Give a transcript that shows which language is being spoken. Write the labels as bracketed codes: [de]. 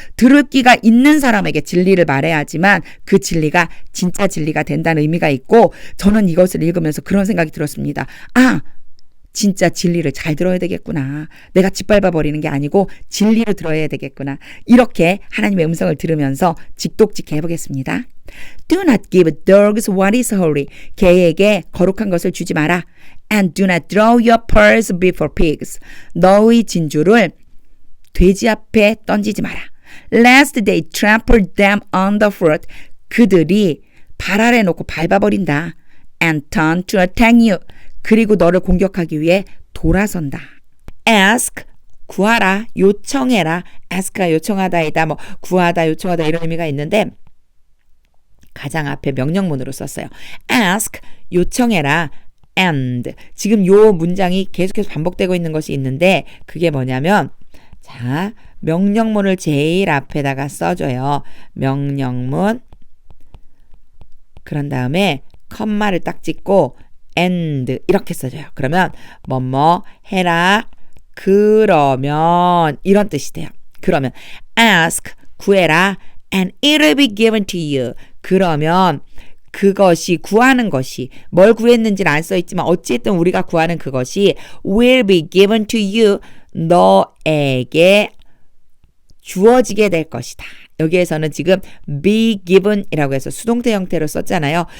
[ko] 들을 귀가 있는 사람에게 진리를 말해야 하지만 그 진리가 진짜 진리가 된다는 의미가 있고 저는 이것을 읽으면서 그런 생각이 들었습니다. 진짜 진리를 잘 들어야 되겠구나. 내가 짓밟아 버리는 게 아니고 진리를 들어야 되겠구나. 이렇게 하나님의 음성을 들으면서 직독직해 해보겠습니다. [en] Do not give dogs what is holy. [ko] 개에게 거룩한 것을 주지 마라. [en] And do not throw your pearls before pigs. [ko] 너의 진주를 돼지 앞에 던지지 마라. [en] Lest they trample them on the foot. [ko] 그들이 발 아래 놓고 밟아버린다. [en] And turn to attack you. [ko] 그리고 너를 공격하기 위해 돌아선다. Ask, 구하라, 요청해라. ask가 요청하다이다, 뭐 구하다, 요청하다 이런 의미가 있는데 가장 앞에 명령문으로 썼어요. Ask, 요청해라. [en] and. [ko] 지금 요 문장이 계속해서 반복되고 있는 것이 있는데 그게 뭐냐면 자, 명령문을 제일 앞에다가 써줘요. 명령문. 그런 다음에 컴마를 딱 찍고 and 이렇게 써줘요. 그러면 뭐뭐 해라. 그러면 이런 뜻이 돼요. [en] 그러면 ask 구해라 and it will be given to you. [ko] 그러면 그것이 구하는 것이 뭘 구했는지는 안 써있지만 어쨌든 우리가 구하는 그것이 [en] will be given to you. [ko] 너에게 주어지게 될 것이다. 여기에서는 지금 be given 이라고 해서 수동태 형태로 썼잖아요.